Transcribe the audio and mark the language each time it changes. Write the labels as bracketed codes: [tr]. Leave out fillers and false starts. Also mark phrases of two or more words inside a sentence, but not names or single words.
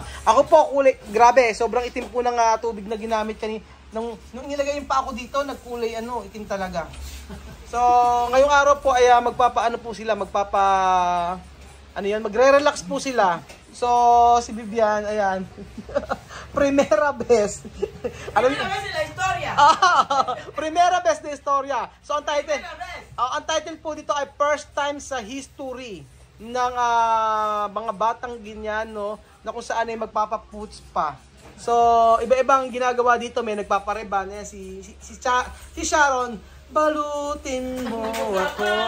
[tl] Ako po, grabe, sobrang itim po ng tubig na ginamit kanina. Nung nilagay yung pa ako dito, nagkulay itim talaga. So, ngayong araw po ay magre-relax po sila. So, si Bibian, ayan. [es] Primera vez. Primera vez en la historia. Primera vez [tl] na istorya. So, ang title po dito ay [en] First Time [tl] sa History ng mga batang Ginyano na kung saan ay magpapaputs pa. So, iba-ibang ginagawa dito. May nagpapareban. Ayan, si Sharon, balutin mo ako.